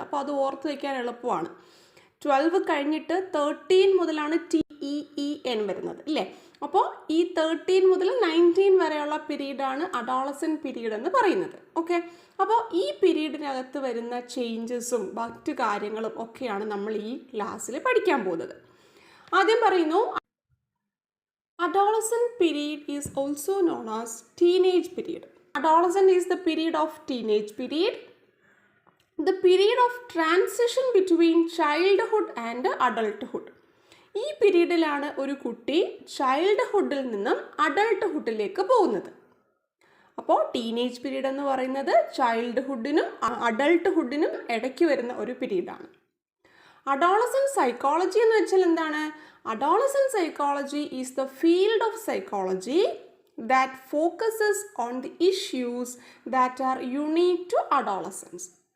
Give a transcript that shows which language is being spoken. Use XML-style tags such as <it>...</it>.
<ml>അപ്പോൾ അത് ഓർത്ത് വയ്ക്കാൻ എളുപ്പമാണ്. 12 കഴിഞ്ഞിട്ട് 13 മുതലാണ് TEEN വരുന്നത്, ഇല്ലേ? അപ്പോൾ ഈ 13 മുതൽ 19 വരെയുള്ള പീരീഡാണ് അഡോളസെൻ്റ് പീരീഡ് എന്ന് പറയുന്നത്. ഓക്കെ, അപ്പോൾ ഈ പീരീഡിനകത്ത് വരുന്ന ചേഞ്ചസും മറ്റു കാര്യങ്ങളും ഒക്കെയാണ് നമ്മൾ ഈ ക്ലാസ്സിൽ പഠിക്കാൻ പോകുന്നത്.</ml> <en>ആദ്യം പറയുന്നു, adolescent period is also known as teenage period. Adolescent is the period of teenage period, the period of transition between childhood and adulthood.</en> <ml>ഈ പീരീഡിലാണ് ഒരു കുട്ടി ചൈൽഡ്ഹുഡിൽ നിന്നും അഡൾട്ട്ഹുഡിലേക്ക് പോകുന്നത്. അപ്പോൾ ടീനേജ് പീരീഡ് എന്ന് പറയുന്നത് ചൈൽഡ്ഹുഡിനും അഡൾട്ട്ഹുഡിനും ഇടയ്ക്ക് വരുന്ന ഒരു പീരീഡാണ്.</ml> <en>adolescent psychology</en> <ml>എന്ന് വെച്ചാൽ എന്താണ്?</ml> <en>Adolescent psychology is the field of psychology that focuses on the issues that are unique to adolescence.</en>